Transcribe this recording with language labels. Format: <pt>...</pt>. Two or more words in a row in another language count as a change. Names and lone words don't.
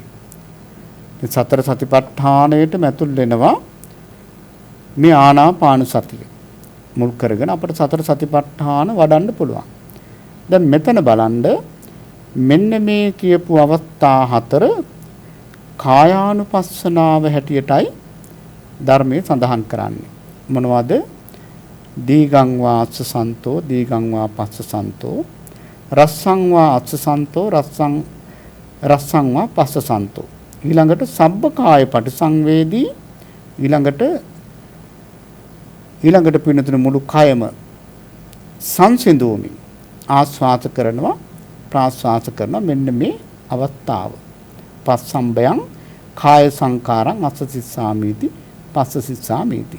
<si>මේ සතර සතිපට්ඨානයේටම ඇතුල් වෙනවා මේ ආනාපාන සතිය. මුල් කරගෙන අපිට සතර සතිපට්ඨාන වඩන්න පුළුවන්. දැන් මෙතන බලන්න මෙන්න මේ කියපු අවස්ථා හතර කායානුපස්සනාව හැටියටයි ධර්මයේ සඳහන් කරන්නේ. මොනවද?</si> <pi>දීගං වා අස්සසන්තෝ දීගං වා පස්සසන්තෝ රස්සං වා අස්සසන්තෝ රස්සං වා පස්සසන්තෝ.</pi> <si>ඊළඟට</si> <pi>සබ්බකාය පටිසංවේදී</pi> <si>ඊළඟට පින්නතුන මුළු කයම සංසිඳුවමින් ආස්වාස කරනවා ප්‍රාස්වාස කරනවා. මෙන්න මේ අවස්ථාව</si> <pi>පස්සම්බයං කාය සංකාරං අස්සසිස්සාමීති පස්සසිස්සාමීති.</pi>